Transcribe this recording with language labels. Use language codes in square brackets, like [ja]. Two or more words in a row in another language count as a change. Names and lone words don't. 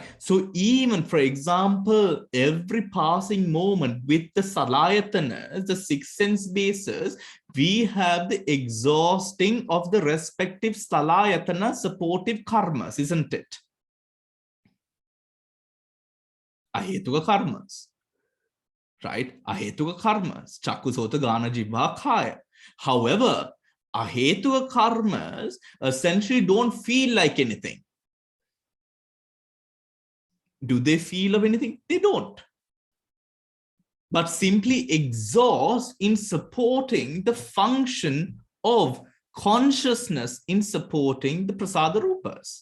[en] So even, for example, every passing moment with the salayatanas, the six sense bases, we have the exhausting of the respective salayatana supportive karmas, isn't it? [pi] Ahetuka karmas. [en] Right? [pi] Ahetuka karmas. Chakku sota gana jibha khaya. [en] However, ahetuka karmas essentially don't feel like anything. Do they feel of anything? They don't. But simply exhaust in supporting the function of consciousness, in supporting the [pi] prasada rupas.